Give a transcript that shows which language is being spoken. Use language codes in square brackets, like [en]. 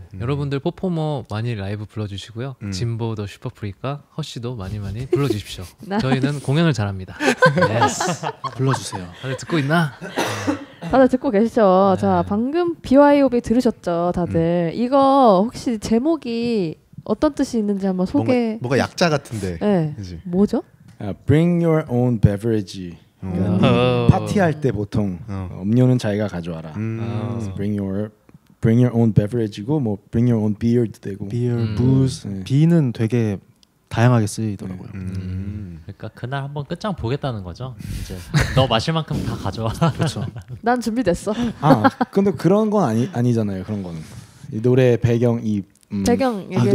[ko] 여러분들 포포모 많이 라이브 불러주시고요. 진보 더 슈퍼프리카 허쉬도 많이 불러주십시오. 저희는 공연을 잘합니다. 예스. 불러주세요. 다들 듣고 있나? 다들 듣고 계시죠? 자 방금 BYOB 들으셨죠 다들. 이거 혹시 제목이 어떤 뜻이 있는지 한번 소개. 뭐가 약자 같은데. 네. 그치? 뭐죠? [en] Bring your own beverage. [ko] 그러니까 파티할 때 보통 음료는 자기가 가져와라. 그래서 [en] Bring your own beverage [ko] 고 뭐 [en] Bring your own beer [ko] 도 되고. beer, booze, 비는 되게 다양하게 쓰이더라고요. 그러니까 그날 한번 끝장 보겠다는 거죠. 이제 너 마실 만큼 다 가져와. 그렇죠. 난 준비됐어. 근데 그런 건 아니잖아요. 그런 거는 이 노래 배경 배경